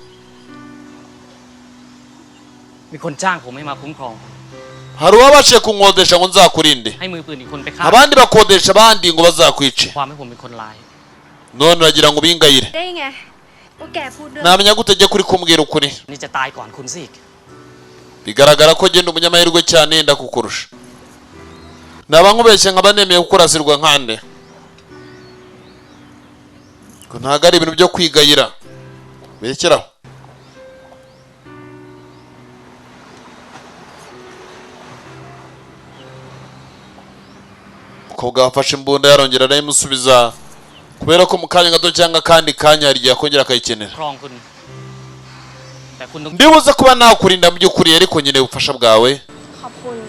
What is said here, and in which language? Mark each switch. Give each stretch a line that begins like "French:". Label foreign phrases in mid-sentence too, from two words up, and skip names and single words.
Thai: มีคนจ้างผมให้มาคุ้มครอง
Kinyarwanda: hari uwabashe kunkodesha ngo nzakurinde
Thai: ให้มือปืนอีกคนไปฆ่า
Kinyarwanda: abandi bakodesha abandi ngo bazakwice
Thai: ความให้ผมเป็นคนร้าย
Kinyarwanda: none uragira ngo bingayire
Thai: ได้ไงว่าแกพูดเรื่อง
Kinyarwanda: namenya gute jye kuri kumbwira ukuri
Thai: นี่จะตายก่อนคุณสิ
Kinyarwanda: bigaragara ko genda umunyamahirwe cyane yenda kukurusha naba nkubeshye nkaba nemeye kukurasirwa nkande ko ntago ari ibintu byo kwigayira berekeraho umukobwa wafashe imbunda yarongera arayimusubiza kubera ko mu kanya gato cyangwa kandi kanya hari igihe akongera akayikenera
Thai: ครองคุณ แต่คุณต้อง
Kinyarwanda: ndibuze kuba nakurinda mu by'ukuri ariko nyine ubufasha bwawe
Thai: ขอบคุณ